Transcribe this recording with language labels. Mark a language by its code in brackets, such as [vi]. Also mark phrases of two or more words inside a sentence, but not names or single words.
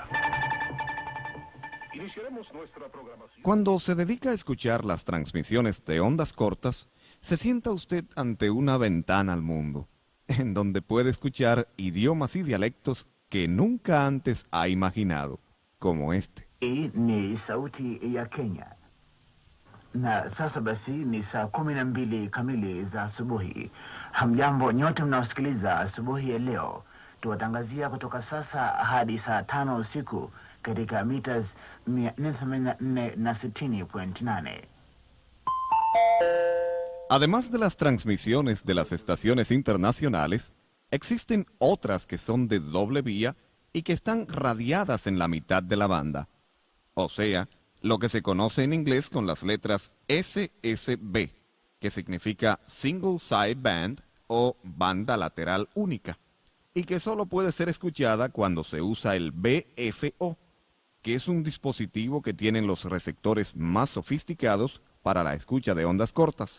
[es] Iniciaremos nuestra programación. Cuando se dedica a escuchar las transmisiones de ondas cortas, se sienta usted ante una ventana al mundo, en donde puede escuchar idiomas y dialectos que nunca antes ha imaginado, como este. [sw] Hii ni sauti ya Kenya. Na sasa basi ni saa 12 kamili za asubuhi. Hamjambo nyote mnaosikiliza asubuhi ya leo. Tuwatangazia kutoka sasa hadi saa 5 usiku katika meters 484.8. [es] Además de las transmisiones de las estaciones internacionales, existen otras que son de doble vía y que están radiadas en la mitad de la banda. O sea, lo que se conoce en inglés con las letras SSB, que significa [en] Single Side Band [es] o banda lateral única, y que solo puede ser escuchada cuando se usa el BFO, que es un dispositivo que tienen los receptores más sofisticados para la escucha de ondas cortas.